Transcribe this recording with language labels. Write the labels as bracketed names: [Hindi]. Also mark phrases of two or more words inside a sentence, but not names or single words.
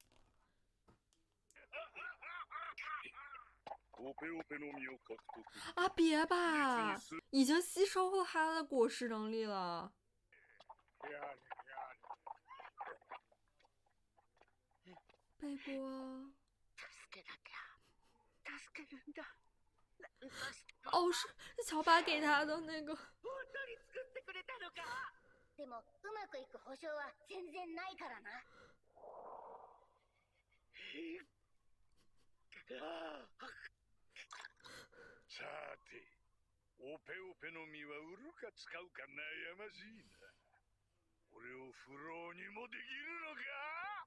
[Chinese] 啊，别吧，已经吸收了他的果实能力了。贝波。哦，是乔巴给他的那个。 [Japanese] でもうまくいく保証は全然ないからな。さて、オペオペの実は売るか使うか悩ましいな。俺をフローにもできるのか？